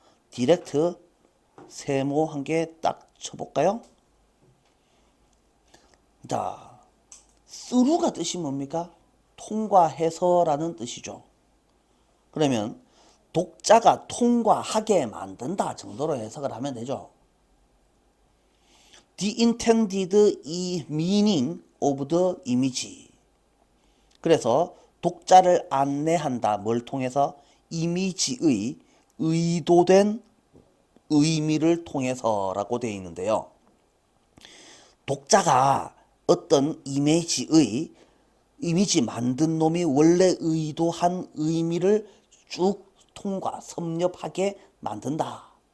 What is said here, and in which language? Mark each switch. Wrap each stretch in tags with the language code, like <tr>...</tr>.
<ko>디렉트 세모 한 개 딱 쳐볼까요? 자, through가 뜻이 뭡니까? 통과해서라는 뜻이죠. 그러면 독자가 통과하게 만든다 정도로 해석을 하면 되죠.</ko> <en>The intended meaning of the image.</en> <ko>그래서 독자를 안내한다. 뭘 통해서? 이미지의 의도된 의미를 통해서라고 되어 있는데요. 독자가 어떤 이미지 만든 놈이 원래 의도한 의미를 쭉 통과, 섭렵하게 만든다.</ko>